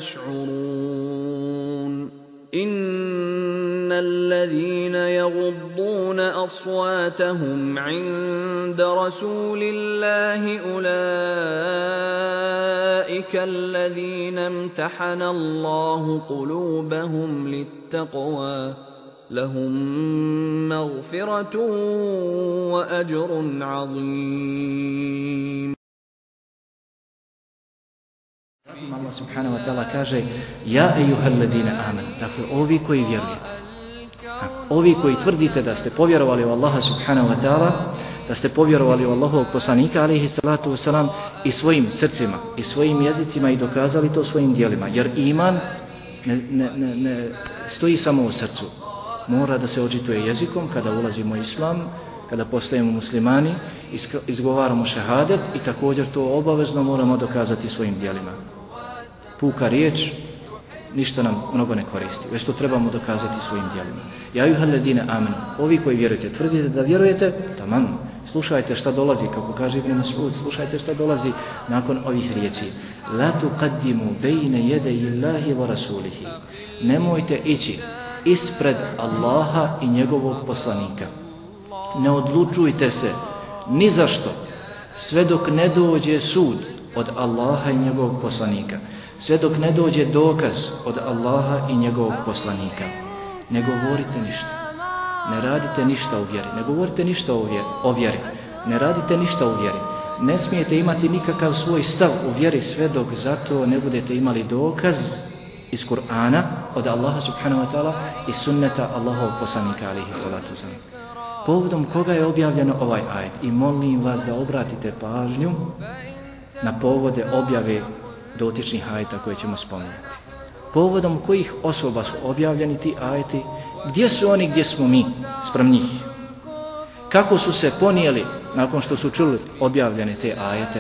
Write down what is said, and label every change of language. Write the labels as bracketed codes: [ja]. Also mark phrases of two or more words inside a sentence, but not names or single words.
[ar] تشعرون إن الذين يغضون أصواتهم عند رسول الله أولئك الذين امتحن الله قلوبهم للتقوى لهم مغفرة وأجر عظيم. [bs] Allah [ar] سبحانه وتعالى [bs] kaže [ar] يا أيها الذين آمنوا, [bs] dakle ovi koji vjerujete, ovi koji tvrdite da ste povjerovali u Allaha [ar] سبحانه وتعالى, [bs] da ste povjerovali u Allahovog poslanika [ar] عليه الصلاة والسلام [bs] i svojim srcima i svojim jezicima i dokazali to svojim djelima, jer iman ne stoji samo u srcu, mora da se očituje jezikom kada ulazimo u islam, kada postajemo muslimani, izgovaramo šehadet i također to obavezno moramo dokazati svojim djelima. Puka riječ ništa nam mnogo ne koristi, već to trebamo dokazati svojim djelima. [ar] يا أيها الذين آمنوا, [bs] ovi koji vjerujete, tvrdite da vjerujete, tamam, slušajte šta dolazi, kako kaže Ibn Mas'ud, slušajte šta dolazi nakon ovih riječi. [ar] لا تقدموا بين يدي الله ورسوله. [bs] Nemojte ići ispred Allaha i njegovog poslanika. Ne odlučujte se ni za što sve dok ne dođe sud od Allaha i njegovog poslanika, sve dok ne dođe dokaz od Allaha i njegovog poslanika. Ne govorite ništa, ne radite ništa u vjeri, ne govorite ništa o vjeri, ne radite ništa u vjeri. Ne smijete imati nikakav svoj stav u vjeri sve dok zato ne budete imali dokaz iz Kur'ana od Allaha [ar] سبحانه وتعالى [bs] i sunneta Allahovog poslanika [ar] عليه الصلاة والسلام. [bs] Povodom koga je objavljeno ovaj ajet i molim vas da obratite pažnju na povode objave dotičnih ajeta koje ćemo spomenuti. Povodom kojih osoba su objavljeni ti ajeti, gdje su oni, gdje smo mi spram njih, kako su se ponijeli nakon što su čuli objavljene te ajete.